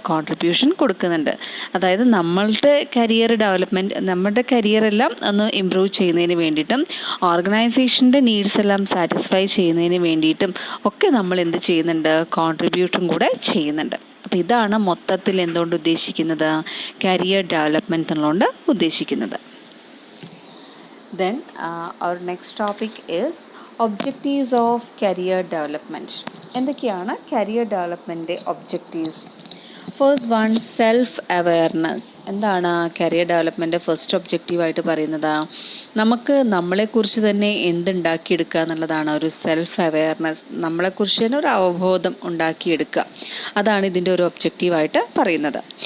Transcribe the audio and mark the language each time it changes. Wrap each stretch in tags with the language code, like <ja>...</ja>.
<ml>Contribution കൊടുക്കുന്നുണ്ട്. അതായത് നമ്മളുടെ കരിയർ ഡെവലപ്മെൻറ്റ്, നമ്മുടെ കരിയറെല്ലാം ഒന്ന് ഇമ്പ്രൂവ് ചെയ്യുന്നതിന് വേണ്ടിയിട്ടും ഓർഗനൈസേഷൻ്റെ നീഡ്സ് എല്ലാം സാറ്റിസ്ഫൈ ചെയ്യുന്നതിന് വേണ്ടിയിട്ടും ഒക്കെ നമ്മൾ എന്ത് ചെയ്യുന്നുണ്ട്? കോൺട്രിബ്യൂട്ടും കൂടെ ചെയ്യുന്നുണ്ട്. അപ്പോൾ ഇതാണ് മൊത്തത്തിൽ എന്തുകൊണ്ട് ഉദ്ദേശിക്കുന്നത്? കരിയർ ഡെവലപ്മെൻറ്റ് എന്നുകൊണ്ട് ഉദ്ദേശിക്കുന്നത്.</ml> <en>Then our next topic is objectives of career development.</en> <ml>എന്തൊക്കെയാണ് career development objectives?</ml> <en>first one,</en> <ml>self awareness. എന്താണ് കരിയർ ഡെവലപ്മെൻറ്റ് ഫസ്റ്റ് ഒബ്ജക്റ്റീവായിട്ട് പറയുന്നത്? നമുക്ക് നമ്മളെക്കുറിച്ച് തന്നെ എന്തുണ്ടാക്കിയെടുക്കുക എന്നുള്ളതാണ് ഒരു സെൽഫ് അവെയർനെസ്. നമ്മളെക്കുറിച്ച് തന്നെ ഒരു അവബോധം ഉണ്ടാക്കിയെടുക്കുക, അതാണ് ഇതിൻ്റെ ഒരു ഒബ്ജക്റ്റീവായിട്ട് പറയുന്നത്.</ml>